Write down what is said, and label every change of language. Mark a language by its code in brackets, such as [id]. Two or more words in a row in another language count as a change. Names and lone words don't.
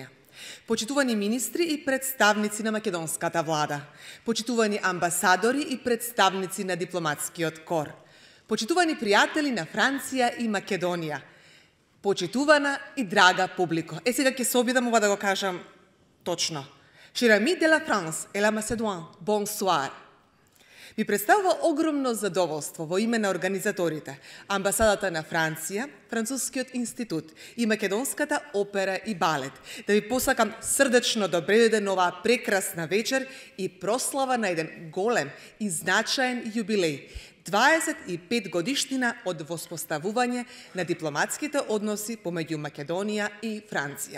[mk] Почитувани министри и представници на македонската влада. Почитувани амбасадори и представници на дипломатскиот кор. Почитувани пријатели на Франција и Македонија. Почитувана и драга публико. Сега ќе се обидам ова да го кажам точно. [fr] Chers amis de la France et la Macédoine, bonsoir. [mk] Ви представува огромно задоволство во име на организаторите, амбасадата на Франција, Францускиот институт и Македонската опера и балет, да ви посакам срдечно добре дојде на оваа прекрасна вечер и прослава на еден голем и значаен јубилеј, 25 годишнина од воспоставување на дипломатските односи помеѓу Македонија и Франција.